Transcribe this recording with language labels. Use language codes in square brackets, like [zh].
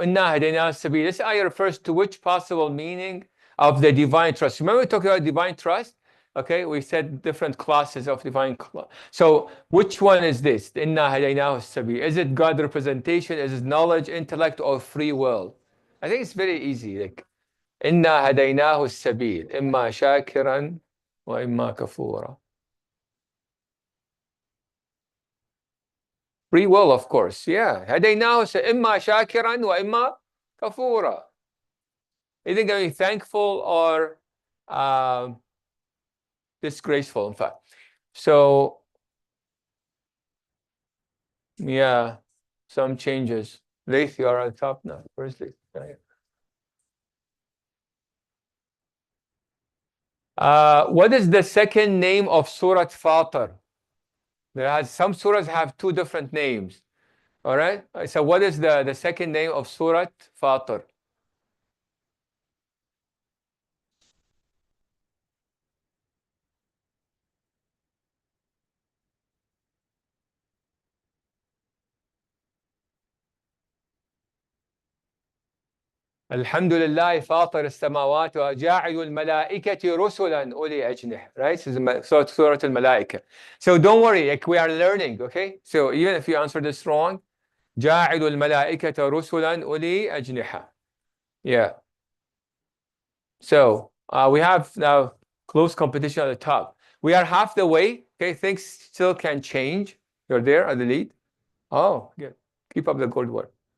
[en] This ayah refers to which possible meaning of the divine trust. Remember we talked about divine trust? Okay, we said different classes of divine. So which one is this? Is it God representation? Is it knowledge, intellect, or free will? I think it's very easy. Like, [ar] إنا هديناه السبيل إما شاكرا وإما كفورا. [en] Free will, of course. Yeah. [ar] هديناه إما شاكرا وإما كفورا. [en] Either going to be thankful or disgraceful, in fact. So Yeah, some changes. Laith, you are on top now. Where's Laith? What is the second name of Surah Fatir? Some surahs have two different names. All right. So what is the second name of Surah Fatir? [ar] الحمد لله فاطر السماوات وجاعل الملائكة رسلا أولي أجنحة. [en] Right? This is Surah Al-Malaika. So don't worry, like we are learning, okay? So even if you answer this wrong, [ar] جاعل الملائكة رسلا أولي أجنحة. [en] Yeah. So we have now close competition at the top. We are half the way. Okay, things still can change. You're there at the lead. Oh, good. Keep up the good work.